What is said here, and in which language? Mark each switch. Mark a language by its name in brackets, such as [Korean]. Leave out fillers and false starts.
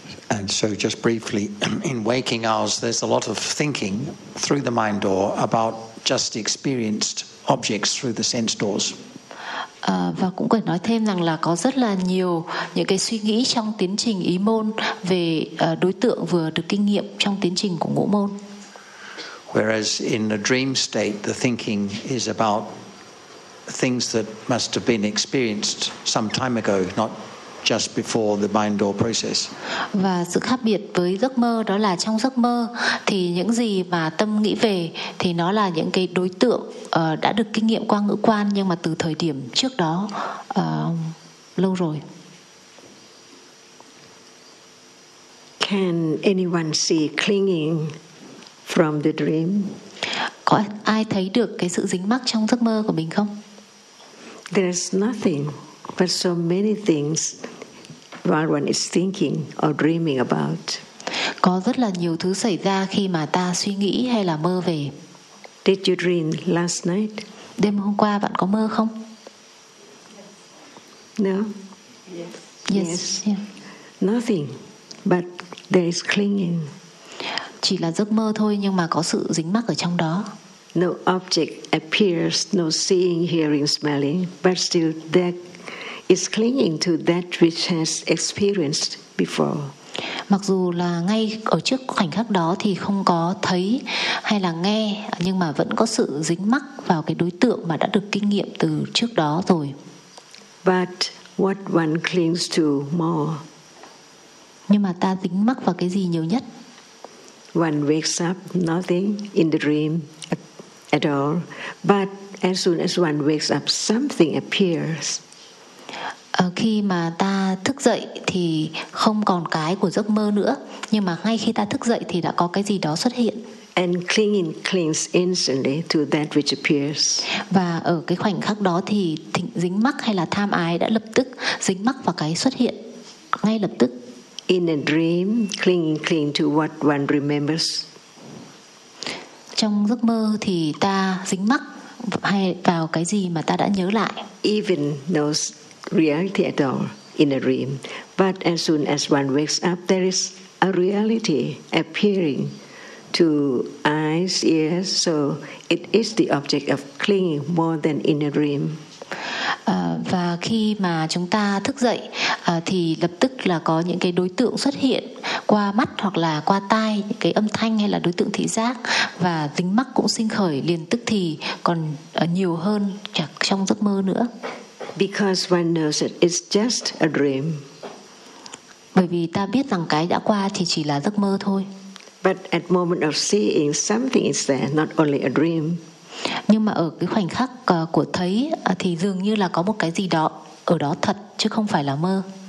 [English] And so just briefly, in waking hours, there's a lot of thinking through the mind door about just experienced objects through the sense doors. [Vietnamese] Và cũng cần nói thêm rằng là có rất là nhiều những cái suy nghĩ trong tiến trình ý môn về đối tượng vừa được kinh nghiệm trong tiến trình của ngũ môn. [English] Whereas in a dream state, the thinking is about things that must have been experienced some time ago, not just before the mind door process. [Vietnamese] Và sự khác biệt với giấc mơ đó là trong giấc mơ thì những gì mà tâm nghĩ về thì nó là những cái đối tượng đã được kinh nghiệm qua ngũ quan, nhưng mà từ thời điểm trước đó lâu rồi. [English] Can anyone see clinging from the dream? [Vietnamese] Có ai thấy được cái sự dính mắc trong giấc mơ của mình không? [English] There's nothing but so many things while one is thinking or dreaming about. [Vietnamese] Có rất là nhiều thứ xảy ra khi mà ta suy nghĩ hay là mơ về. [English] Did you dream last night? [Vietnamese] Đêm hôm qua bạn có mơ không? [English] No. Yes. Yes. Yeah. Nothing, but there is clinging. [Vietnamese] Chỉ là giấc mơ thôi nhưng mà có sự dính mắc ở trong đó. [English] No object appears, no seeing, hearing, smelling, but still there is clinging to that which has experienced before. [Vietnamese] Mặc dù là ngay ở trước khoảnh khắc đó thì không có thấy hay là nghe, nhưng mà vẫn có sự dính mắc vào cái đối tượng mà đã được kinh nghiệm từ trước đó rồi. [English] But what one clings to more? [Vietnamese] Nhưng mà ta dính mắc vào cái gì nhiều nhất? [English] One wakes up, nothing in the dream at all. But as soon as one wakes up, something appears. [Vietnamese] Khi mà ta thức dậy thì không còn cái của giấc mơ nữa, nhưng mà ngay khi ta thức dậy thì đã có cái gì đó xuất hiện. [English] And clinging clings instantly to that which appears. [Vietnamese] Và ở cái khoảnh khắc đó thì dính mắc hay là tham ái đã lập tức dính mắc vào cái xuất hiện ngay lập tức. [English] In a dream, clinging to what one remembers. [Vietnamese] Trong giấc mơ thì ta dính mắc hay vào cái gì mà ta đã nhớ lại. [English] Even those reality at all in a dream, but as soon as one wakes up, there is a reality appearing to eyes, ears, so it is the object of clinging more than in a dream. [Vietnamese] Và khi mà chúng ta thức dậy thì lập tức là có những cái đối tượng xuất hiện qua mắt hoặc là qua tai, những cái âm thanh hay là đối tượng thị giác, và dính mắc cũng sinh khởi liền tức thì, còn nhiều hơn chắc trong giấc mơ nữa. [English] Because one knows that it's just a dream. [Vietnamese] Bởi vì ta biết rằng cái đã qua thì chỉ là giấc mơ thôi. [English] But at moment of seeing, something is there, not only a dream. [Vietnamese] Nhưng mà ở cái khoảnh khắc của thấy thì dường như là có một cái gì đó ở đó thật chứ không phải là mơ.